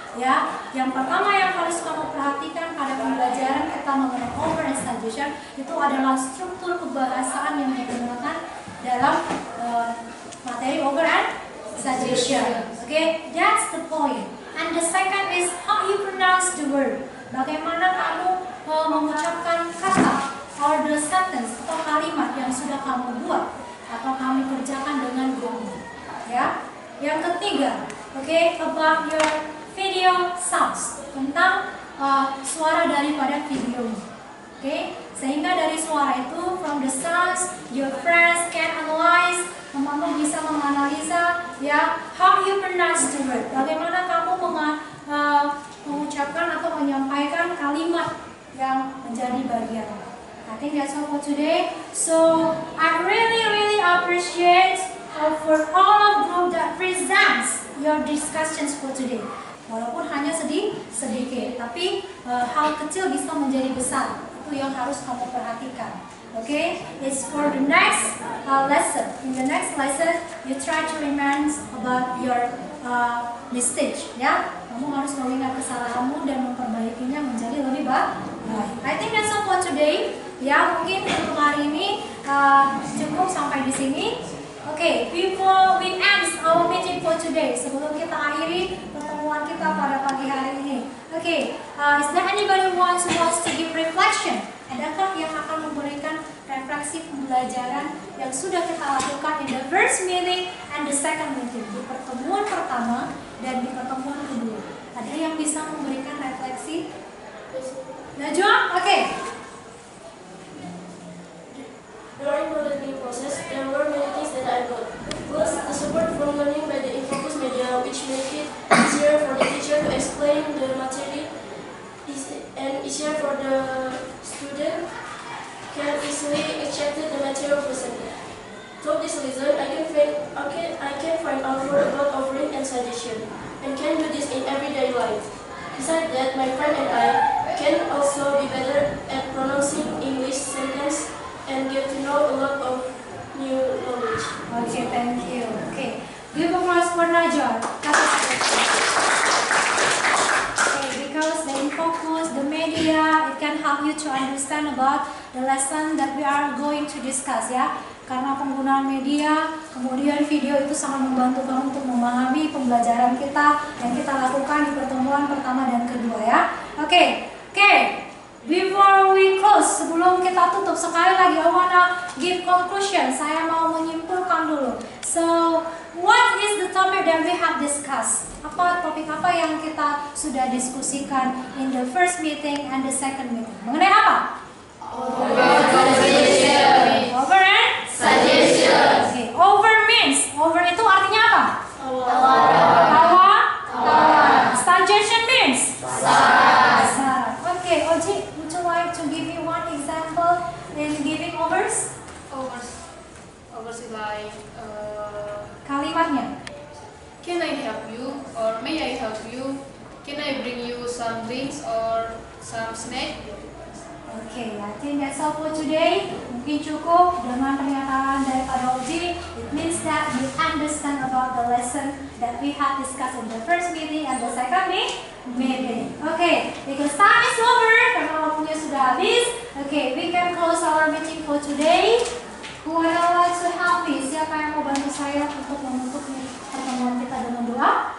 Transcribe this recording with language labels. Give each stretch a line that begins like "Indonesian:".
Indonesian: Ya, yang pertama yang harus kamu perhatikan pada pembelajaran kita mengenai
English: over and suggestion
Indonesian: itu adalah struktur kebahasaan yang digunakan dalam materi over and suggestion.
English: Okay, that's the point. And the second is how you pronounce the word.
Indonesian: Bagaimana kamu mengucapkan kata
English: or the sentence
Indonesian: atau kalimat yang sudah kamu buat atau kamu kerjakan dengan guru. Ya, yang ketiga,
English: okay, about your video sounds,
Indonesian: tentang suara daripada video.
English: Okay,
Indonesian: sehingga dari suara itu,
English: from the sounds, your friends can analyze,
Indonesian: kamu bisa menganalisa, ya,
English: how you pronounce the word.
Indonesian: Bagaimana kamu mengucapkan atau menyampaikan kalimat yang menjadi bagian.
English: I think that's all for today. So I really appreciate for all of group that presents your discussions for today.
Indonesian: Walaupun hanya sedikit, tapi hal kecil bisa menjadi besar. Itu yang harus kamu perhatikan.
English: Okay, it's for the next lesson. In the next lesson, you try to remind about your mistake.
Indonesian: Ya, kamu harus mengingat kesalahanmu dan memperbaikinya menjadi lebih baik.
English: I think that's all for today.
Indonesian: Ya, mungkin untuk hari ini cukup sampai di sini.
English: Okay, before we end our meeting for today,
Indonesian: sebelum kita akhiri pertemuan kita pada pagi hari ini.
English: Okay, is there anybody who wants to give reflection?
Indonesian: Adakah yang akan memberikan refleksi pembelajaran yang sudah kita lakukan
English: in the first meeting and the second meeting,
Indonesian: di pertemuan pertama dan di pertemuan kedua? Ada yang bisa memberikan refleksi?
English: Najwa? Okay. During the learning process, there were many things that I got. First, the support from learning by the Infocus media, which make it easier for the teacher to explain the material and easier for the student can easily accept the material presented. Through this lesson, I can find out more about offering and suggestion, and can do this in everyday life. Besides that, my friend and I can also be better at pronouncing English sentence and get to know a lot of new knowledge. Okay, thank you. Okay, give applause for Najwa. Okay, because the Infocus, the media, it can help you to understand about the lesson that we are going to discuss, ya.
Indonesian: Karena penggunaan media, kemudian video itu sangat membantu kamu untuk memahami pembelajaran kita yang kita lakukan di pertemuan pertama dan kedua, ya. Oke.
English: Before we close,
Indonesian: sebelum kita tutup, sekali lagi
English: I wanna give conclusion.
Indonesian: Saya mau menyimpulkan dulu.
English: So, what is the topic that we have discussed?
Indonesian: Topik apa yang kita sudah diskusikan
English: in the first meeting and the second meeting?
Indonesian: Mengenai apa?
English: Over and suggestion. Okay. Over means,
Indonesian: over itu artinya apa? Tawar.
English: Suggestion means?
Indonesian: Saran.
English: Okay, Oji, would you like to give me one example in giving overs? Overs is like
Indonesian: Kalimatnya.
English: can I help you or may I help you? Can I bring you some drinks or some snack? Okay, I think that's all for today.
Indonesian: Mungkin cukup dengan pernyataan dari Pak Roji.
English: It means that you understand about the lesson that we have discussed in the first meeting and the second meeting. Okay, because time is over,
Indonesian: karena waktunya sudah habis.
English: Okay, we can close our meeting for today. Who would like to help me?
Indonesian: Siapa yang mau bantu saya untuk menutup pertemuan kita dengan doa?